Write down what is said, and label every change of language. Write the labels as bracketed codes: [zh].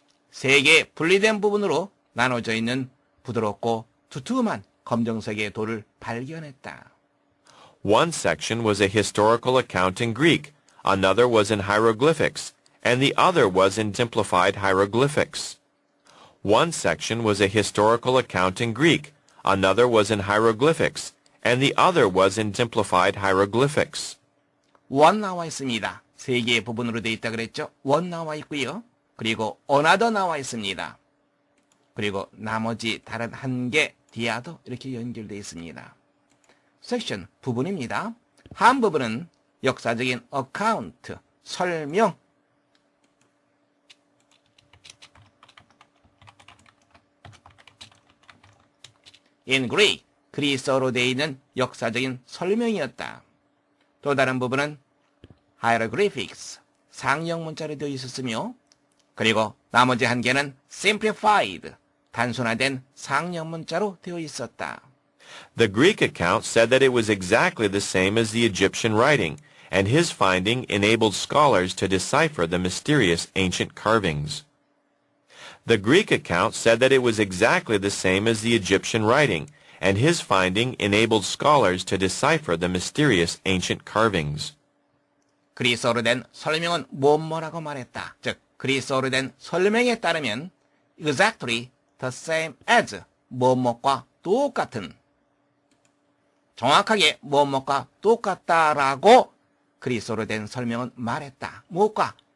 [ko] 세 개의 분리된 부분으로 나눠져 있는 부드럽고 두툼한 검정색의 돌을 발견했다. [en] One section was a historical account in Greek, another was in hieroglyphics, and the other was in simplified hieroglyphics. One section was a historical account in Greek, another was in hieroglyphics, and the other was in simplified hieroglyphics. [ko] one 나와 있습니다. 세 개의 부분으로 되어 있다 그랬죠? one 나와 있고요. 그리고 another 나와 있습니다. 그리고 나머지 다른 한 개, [en] the other [ko] 이렇게 연결되어 있습니다. section, 부분입니다. 한 부분은 역사적인 account, 설명, [en] in Greek, [ko] 그리스어로 되어 있는 역사적인 설명이었다. 또 다른 부분은 hieroglyphics, 상형 문자로 되어 있었으며 그리고 나머지 한 개는 simplified, 단순화된 상형 문자로 되어 있었다. [en] The Greek account said that it was exactly the same as the Egyptian writing, and his finding enabled scholars to decipher the mysterious ancient carvings. The Greek account said that it was exactly the same as the Egyptian writing, and his finding enabled scholars to decipher the mysterious ancient carvings. [ko] 그리스어로 된 설명은 뭐뭐라고 말했다. 즉, 그리스어로 된 설명에 따르면 [en] exactly the same as [ko] 뭐뭐과 똑같은, 정확하게 뭐뭐과 똑같다라고 그리스어로 된 설명은 말했다. 무엇과?